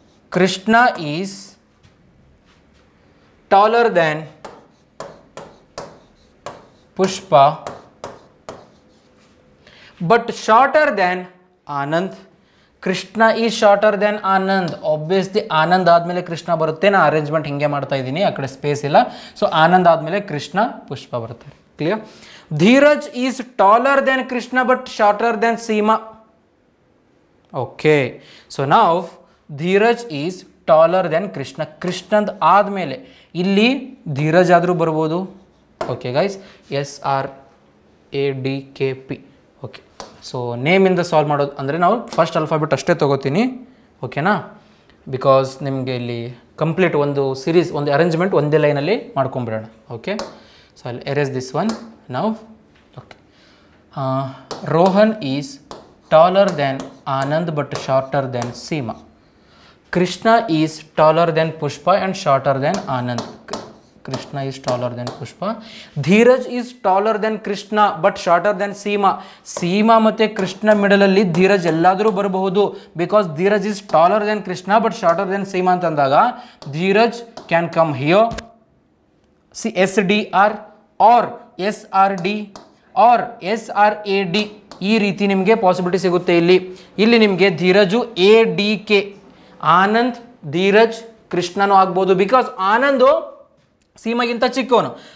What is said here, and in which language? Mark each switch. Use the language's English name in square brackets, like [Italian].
[English] Krishna is taller than Pushpa, but shorter than Anand. Krishna is shorter than Anand. [Kannada] Obviously Anand ಆದಮೇಲೆ ಕೃಷ್ಣ ಬರುತ್ತೆ. ನಾನು arrangement ಹಿಂಗೆ ಮಾಡ್ತಾ ಇದ್ದೀನಿ, ಆ ಕಡೆ ಸ್ಪೇಸ್ ಇಲ್ಲ. [English] so [Kannada] ಆನಂದ್ ಆದಮೇಲೆ ಕೃಷ್ಣ, ಪುಷ್ಪ ಬರ್ತಾರೆ. [English] Clear? Dheeraj is taller than Krishna but shorter than Seema. Okay, so ನಾವು Dheeraj is taller than Krishna. [Kannada] ಕೃಷ್ಣಂದ್ ಆದಮೇಲೆ ಇಲ್ಲಿ ಧೀರಜ್ ಆದರೂ ಬರ್ಬೋದು. [English] Okay guys, SRADKP. [Kannada] Okay, so ನೇಮಿಂದ solve ಮಾಡೋದು ಅಂದರೆ ನಾವು ಫಸ್ಟ್ ಅಲ್ಫಾಬೆಟ್ ಅಷ್ಟೇ ತೊಗೋತೀನಿ. ಓಕೆನಾ? ಬಿಕಾಸ್ ನಿಮಗೆ ಇಲ್ಲಿ ಕಂಪ್ಲೀಟ್ ಒಂದು ಸೀರೀಸ್, ಒಂದು ಅರೇಂಜ್ಮೆಂಟ್ ಒಂದೇ ಲೈನಲ್ಲಿ ಮಾಡ್ಕೊಂಬಿಡೋಣ. ಓಕೆ, ಸೊ ಅಲ್ಲಿ ಎರೇಸ್ ದಿಸ್ ಒನ್ ನಾವು. Okay, Rohan is taller than Anand but shorter then Seema. [English] Krishna is taller than Pushpa and shorter than Anand. Krishna is taller than Pushpa. Dheeraj is taller than Krishna but shorter than Seema. [Kannada] Seema ಮತ್ತೆ ಕೃಷ್ಣ ಮಿಡಲಲ್ಲಿ ಧೀರಜ್ ಎಲ್ಲಾದರೂ ಬರಬಹುದು. [English] Because Dheeraj is taller than Krishna but shorter than Seema ಅಂತಂದಾಗ Dheeraj can come here. See SDR or SRD or SRAD. [Kannada] ಈ ರೀತಿ ನಿಮಗೆ possibility ಸಿಗುತ್ತೆ. ಇಲ್ಲಿ ನಿಮಗೆ ಧೀರಜು ADK, ಆನಂದ್ ಧೀರಜ್ ಕೃಷ್ಣನೂ ಆಗ್ಬೋದು. ಬಿಕಾಸ್ ಆನಂದು ಸೀಮಾಗಿಂತ ಚಿಕ್ಕವನು.